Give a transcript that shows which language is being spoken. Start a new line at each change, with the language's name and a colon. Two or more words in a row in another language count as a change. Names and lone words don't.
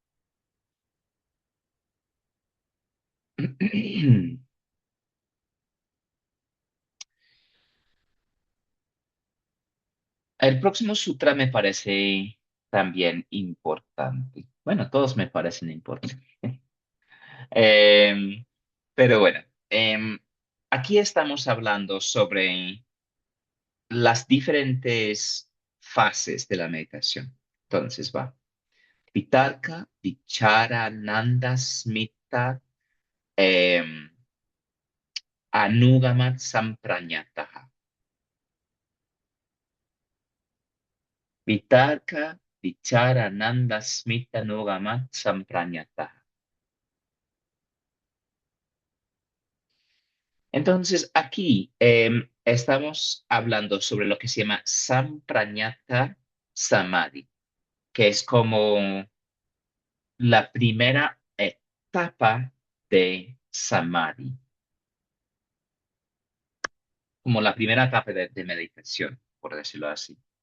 Spanish: El próximo sutra me parece también importante. Bueno, todos me parecen importantes. Em, pero bueno, aquí estamos hablando sobre las diferentes fases de la meditación. Entonces va.
Sanskrit: वितर्क, विचार, आनन्द, अस्मिता, em, अनुगमात्, सम्प्रज्ञातः. वितर्क, विचार, आनन्द, अस्मिता, अनुगमात्, सम्प्रज्ञातः.
Spanish: Entonces, aquí estamos hablando sobre lo que se llama
Sanskrit: सम्प्रज्ञात समाधि,
Spanish: que es como la primera etapa de Samadhi, como la primera etapa de meditación, por decirlo así.